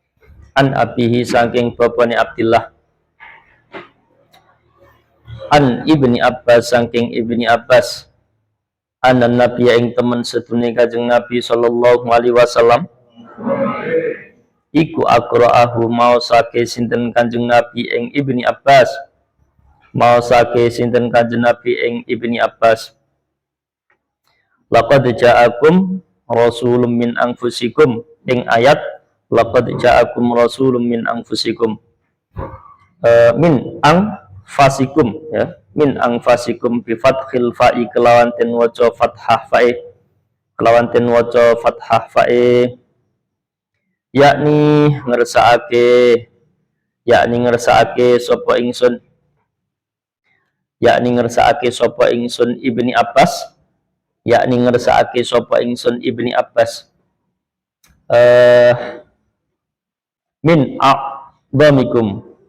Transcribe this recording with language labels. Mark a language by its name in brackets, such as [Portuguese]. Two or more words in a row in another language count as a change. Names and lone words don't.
[Arabic] an Ibni Abbas [Javanese] saking Ibni Abbas [Arabic] anan nabi [Javanese] ing temen sedune Kanjeng Nabi [Arabic] sallallahu alaihi wasallam [Javanese] iku aqra'ahu maosake sinten Kanjeng Nabi ing Ibni Abbas maosake sinten Kanjeng Nabi ing Ibni Abbas, [Arabic] laqad ja'akum rasulun min anfusikum, [Javanese] ing ayat [Arabic] laqad ja'akum rasulun min anfusikum, min anfasikum [Javanese] ya, [Arabic] min anfasikum bi fathil fa'i [Javanese] kelawan ten waca fathah fa'i, kelawan ten waca fathah fa'i, yakni ngersakake sapa ingsun, yakni ngersakake sapa ingsun Ibni Abbas, yakni ngersakake sapa ingsun Ibni Abbas, [Arabic] min a'dhamikum,